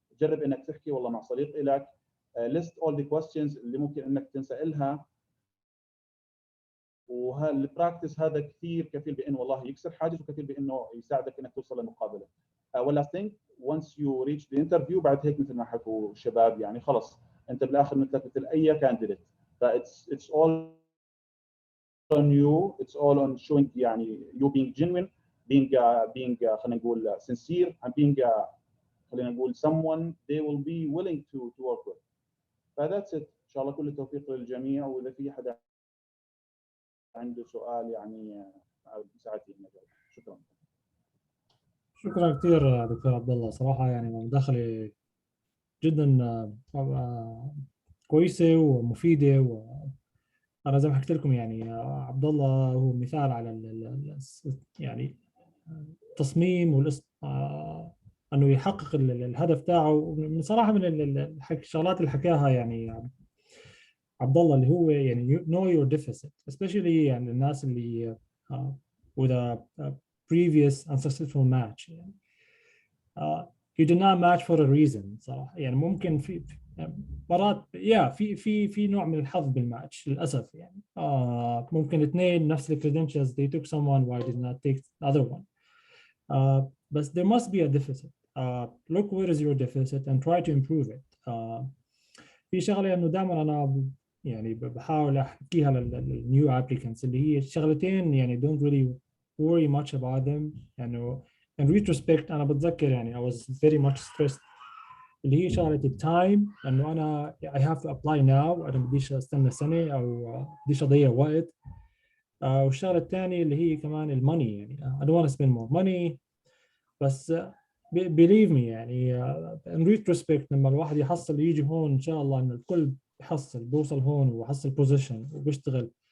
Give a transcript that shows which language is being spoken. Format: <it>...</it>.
<ar>جرب انك تحكي والله مع صديق لك</ar> <en>list all the questions</en> <ar>اللي ممكن انك تنسالها، وهالبراكتس هذا كثير كفيل بانه والله يكسر حاجز وكفيل بانه يساعدك انك توصل للمقابله.</ar> <en>ولا think once you reach the interview</en> <ar>بعد هيك مثل ما حكوا الشباب يعني خلص انت بالاخر مثلك مثل اي كانديديت.</ar> <en>it's all on you, it's all on showing يعني you being genuine, being</en> <ar>خلينا نقول</ar> <en>sincere and being خلينا نقول someone they will be willing to work with. فذاتس it.</en> <ar>ان شاء الله كل التوفيق للجميع، واذا في حدا عنده سؤال يعني مساعدتي المجال. شكرا. شكرا كثير دكتور عبد الله، صراحه يعني مداخله جدا كويسه ومفيده. وانا زي ما حكيت لكم يعني عبد الله هو مثال على يعني التصميم انه يحقق الهدف تاعه. من صراحه من الشغلات اللي حكاها يعني عبد الله اللي هو يعني</ar> <en>know your deficit, especially</en> <ar>يعني الناس اللي</ar> <en>with a previous unsuccessful match</en> <ar>يعني.</ar> <en>You did not match for a reason صراحة.</en> <ar>يعني ممكن في مرات في نوع من الحظ بالماتش للأسف يعني. ممكن اثنين نفس</ar> <en>credentials they took someone why did not take the other one. But there must be a deficit. Look where is your deficit and try to improve it.</en> <ar>في شغلة إنه دائما أنا يعني بحاول أحكيها للنيو applicants اللي هي شغلتين يعني</ar> <en>don't really worry much about them.</en> <ar>يعني</ar> <en>in retrospect</en> <ar>أنا بتذكر يعني</ar> <en>I was very much stressed</en> <ar>اللي هي شغلة التايم، لأنه أنا</ar> <en>I have to apply now،</en> <ar>أنا بديش أستنى سنة أو بديش أضيع وقت. والشغلة الثانية اللي هي كمان الماني،</ar> <en>يعني I don't want to spend more money.</en> <ar>بس</ar> <en>believe me</en> <ar>يعني</ar> <en>in retrospect</en> <ar>لما الواحد يحصل يجي هون إن شاء الله إن الكل بيحصل بوصل هون وحصل بوزيشن وبيشتغل.</ar>